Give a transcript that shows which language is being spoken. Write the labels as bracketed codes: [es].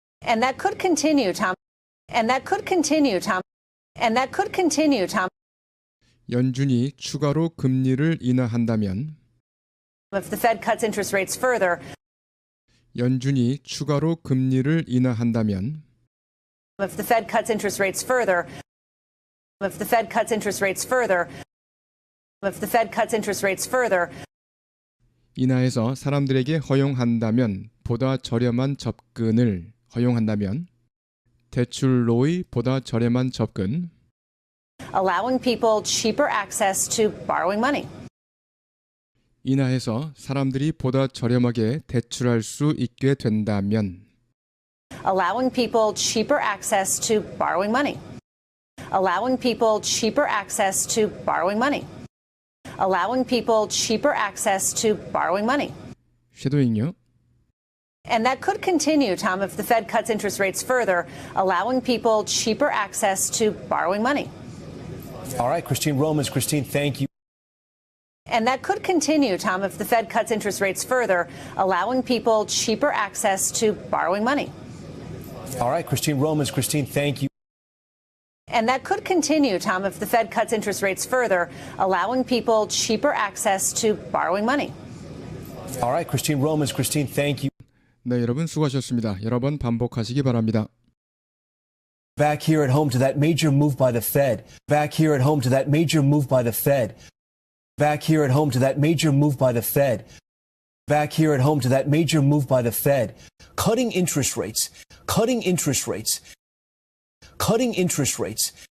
[en] And that could continue, Tom. And that could continue, Tom. And that could continue, Tom. [ko] 연준이 추가로 금리를 인하한다면 [en] If the Fed cuts interest rates further, [ko] 연준이 추가로 금리를 인하한다면 [en] if the Fed cuts interest rates further, if the Fed cuts interest rates further, if the Fed cuts interest rates further, [ko] 인하해서 사람들에게 허용한다면 보다 저렴한 접근을 허용한다면 대출로의 보다 저렴한 접근 [en] allowing people cheaper access to borrowing money. [ko] 인하해서 사람들이 보다 저렴하게 대출할 수 있게 된다면 [en] Allowing people cheaper access to borrowing money. Allowing people cheaper access to borrowing money. Allowing people cheaper access to borrowing money. [ko] 쉐도잉요. [en] And that could continue, Tom, if the Fed cuts interest rates further, allowing people cheaper access to borrowing money. All right, Christine Romans. Christine, thank you. And that could continue, Tom, if the Fed cuts interest rates further, allowing people cheaper access to borrowing money. All right, Christine Romans. Christine, thank you. And that could continue, Tom, if the Fed cuts interest rates further, allowing people cheaper access to borrowing money. All right, Christine Romans. Christine, thank you. [ko] 네, 여러분 수고하셨습니다. 여러 번 반복하시기 바랍니다. [en] Back here at home to that major move by the Fed. Back here at home to that major move by the Fed. Back here at home to that major move by the Fed. Back here at home to that major move by the Fed. Cutting interest rates. Cutting interest rates. Cutting interest rates.